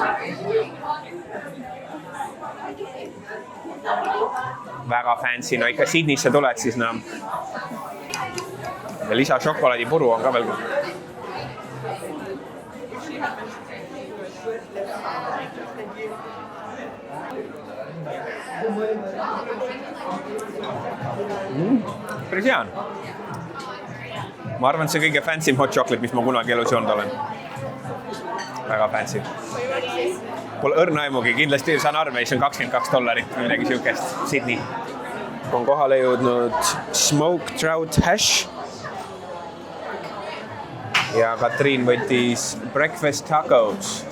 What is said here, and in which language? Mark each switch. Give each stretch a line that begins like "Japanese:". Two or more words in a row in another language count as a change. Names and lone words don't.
Estonian: Väga fancy, no ikka Sydneysse tuled siis ja lisa šokolaadipuru on ka veel. Päris hea on. Ma arvan, et see kõige
English: fancy hot chocolate,
Estonian: mis ma kunagi elus joonud olen. Väga fancy. Pole õrna aimugi, kindlasti saan arve, see on $22 või midagi siukest. Sydney. On kohale jõudnud
English: smoked trout hash.
Estonian: Ja Katriin võttis
English: breakfast tacos.